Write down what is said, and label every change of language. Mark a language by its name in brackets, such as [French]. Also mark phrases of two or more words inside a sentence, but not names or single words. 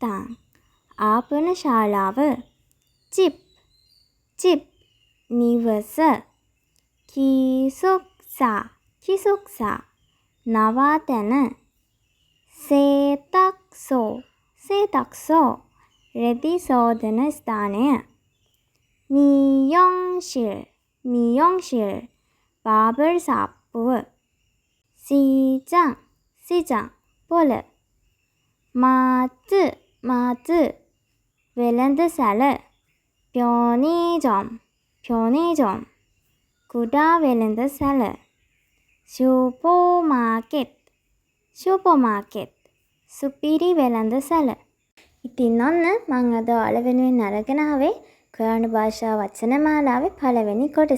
[Sinhala] ආපනශාලාව. 집. [Korean] 집. නිවස. 기숙사. 기숙사. නවාතැන. 세탁소. 세탁소. [Sinhala] රෙදි සෝදන ස්ථානය. [Korean] 미용실. 미용실. [Sinhala] 바බර් සාප්පුව. 시장. [Korean] 시장. පොළ. 마트. 마트. වෙළඳසැල. 편의점. 편의점. [Sinhala] කුඩා වෙළඳසැල. [Korean] 슈퍼마켓. 슈퍼마켓. [Sinhala] සුපිරි වෙළඳසැල. ඉතින් ඔන්න මම අද ඔයාලා වෙනුවෙන් අරගෙන ආවේ කොරියානු භාෂා වචන මාලාවේ පළවෙනි කොටස.